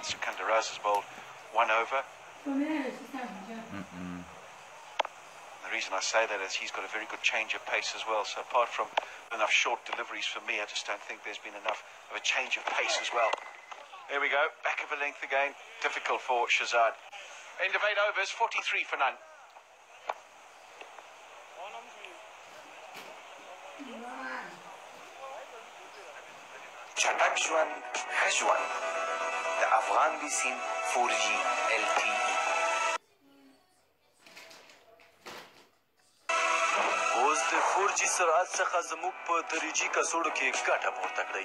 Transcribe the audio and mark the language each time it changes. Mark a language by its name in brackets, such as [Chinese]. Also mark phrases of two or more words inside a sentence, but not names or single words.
[English] Sikandar Raz has bowled 1 over. The reason I say that is he's got a very good change of pace as well. So apart from enough short deliveries for me, I just don't think there's been enough of a change of pace as well. There we go, back of a length again. Difficult for Shahzad. End of 8 overs, 43 for none. [Pashto] چټک ژوند ښه ژوند د افغان بیسیم 4G LTE. اوس د 4G سرعت څخه زموږ په تریجي کڅوړو کې ګټه پورته کړئ.